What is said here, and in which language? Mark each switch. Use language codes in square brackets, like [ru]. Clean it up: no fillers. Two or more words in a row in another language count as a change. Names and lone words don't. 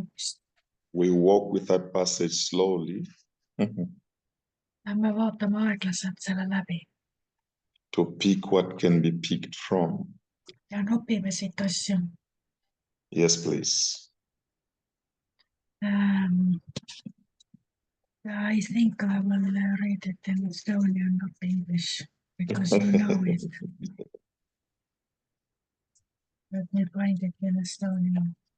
[en] We walk with that passage slowly. [et] me vaatame aeglaselt selle läbi [en] to pick what can be picked from. [et] ja nopime siit asju. [en] Yes, please. I think I will read it in Estonian, not English, because you know it. Let me find it in Estonian.